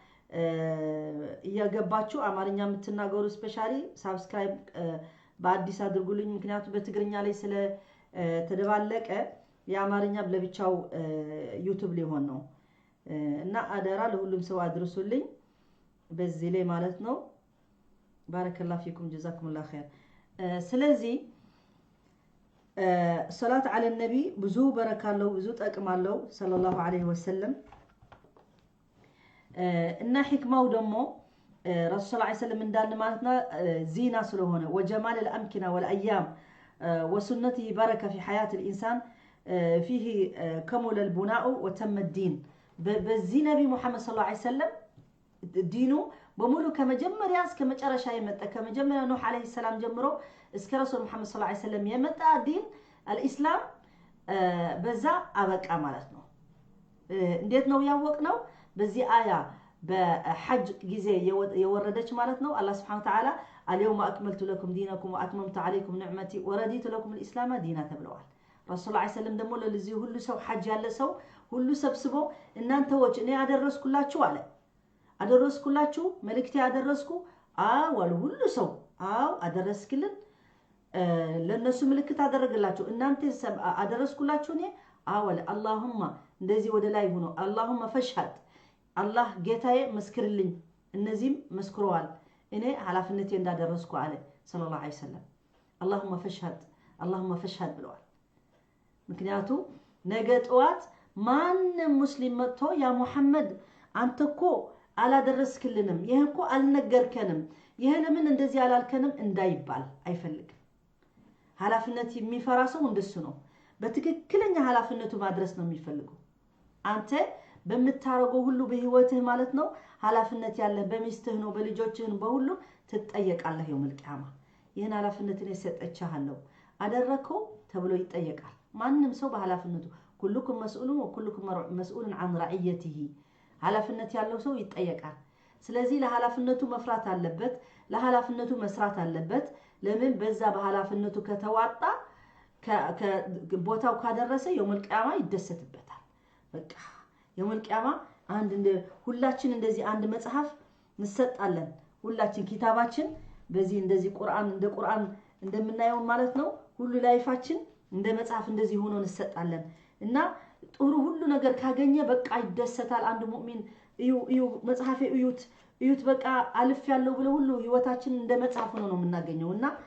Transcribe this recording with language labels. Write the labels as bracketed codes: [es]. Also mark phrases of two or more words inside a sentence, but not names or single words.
[am] እያገባችሁ አማርኛ የምትናገሩ [en] specially subscribe [am] በአዲስ አድርጉልኝ ምክንያቱም በትግርኛ ላይ ስለ ተደባለቀ የአማርኛ ለብቻው ዩቲዩብ ሊሆን ነው እና አደራ ለሁሉም ሰው አድርሱልኝ በዚህ ላይ ማለት ነው [ar] بارك الله فيكم جزاكم الله خير [am] ስለዚህ [ar] صلاه على النبي [am] ብዙ በረካለው ብዙ ጠቅማለው [ar] صلى الله عليه وسلم [am] እና ህክማው ደግሞ ረሱል [ar] صلى الله عليه وسلم [am] እንዳልን ማለትና ዚና ስለሆነ [ar] وجمال الامكنه والايام وسنته بركه في حياه الانسان فيه كمل البناء وتم الدين [am] በዚህ ነብይ መሐመድ [ar] صلى الله عليه وسلم [am] ዲኑ በሙሉ ከመጀመሪያ እስከ መጨረሻ የመጣ ከመጀመሪያ ኑህ [ar] عليه السلام [am] ጀምሮ እስከ ረሱል መሐመድ [ar] صلى الله عليه وسلم [am] የመጣ [ar] دين الاسلام [am] በዛ አበቃ ማለት ነው እንዴት ነው ያወቅነው በዚህ አያ በሐጅ ጊዜ የወረደች ማለት ነው አላህ [ar] سبحانه وتعالى اليوم اكملت لكم دينكم واتممت عليكم نعمتي ورضيت لكم الاسلام دينا [am] ተብለዋል ረሱል [ar] صلى الله عليه وسلم [am] ደግሞ ለዚህ ሁሉ ሰው ሐጅ ያለ ሰው ሁሉ ሰብስቦ እናንተ ወጭ እኔ ያደረስኩላችሁ አለ አደረስኩላችሁ መልእክት ያደረስኩ አዋል ሁሉ ሰው አደረስክልን ለነሱ ምልክት አደረግላችሁ እናንተ አደረስኩላችሁ እኔ አዋል اللهم እንደዚህ ወደ ላይ ሆኖ [ar] اللهم فشهد [am] አላህ ጌታዬ መስክርልኝ እነዚህም መስክረዋል እኔ ሐላፍነቴ እንዳደረስኩ አለ [ar] صلى الله عليه وسلم اللهم فشهد [am] ብለዋል ምክንያቱም ነገ ጠዋት ማንም ሙስሊም መጥቶ ያ ሙሐመድ አንተኮ አላደረስክልንም ይሄኮ አልነገርከንም ይሄ ለምን እንደዚህ አላልከንም እንዳይባል አይፈልግም ሐላፍነት የሚፈራ ሰው እንደሱ ነው በትክክለኛ ሐላፍነቱ ማድረስ ነው የሚፈልገው አንተ በመታረገው ሁሉ በህይወትህ ማለት ነው ሐላፍነት ያለ በሚስትህ ነው በልጆችህ ነው በሁሉ ትጠየቃለህ [ar] يوم القيامة [am] ይሄን ሐላፍነትን የሰጠቻለሁ አደረከው ተብሎ ይጠየቃል ማንንም ሰው በሐላፍነቱ [ar] كلكم مسؤولون وكلكم مسؤول عن رعيته [am] ሐላፍነት ያለው ሰው ይጠየቃል ስለዚህ ለሐላፍነቱ መፍራት አለበት ለሐላፍነቱ መስራት አለበት ለምን በዛ በሐላፍነቱ ከተዋጣ ቦታው ካደረሰ [ar] يوم القيامة [am] ይደሰትበታል በቃ [ar] يوم القيامة [am] አንድ እንደ ሁላችን እንደዚህ አንድ መጽሐፍ እንሰጣለን ሁላችን ኪታባችን በዚህ እንደዚህ ቁርአን እንደ ቁርአን እንደምናየው ማለት ነው ሁሉ ላይፋችን እንደ መጽሐፍ እንደዚህ ሆኖ እንሰጣለን እና ጥሩ ሁሉ ነገር ካገኘ በቃ ይደሰታል አንድ ሙእሚን እዩ መጽሐፌ እዩት በቃ አልፍ ያለው ብለ ሁሉ ህይወታችን እንደ መጽሐፍ ሆኖ ነው የምናገኘውና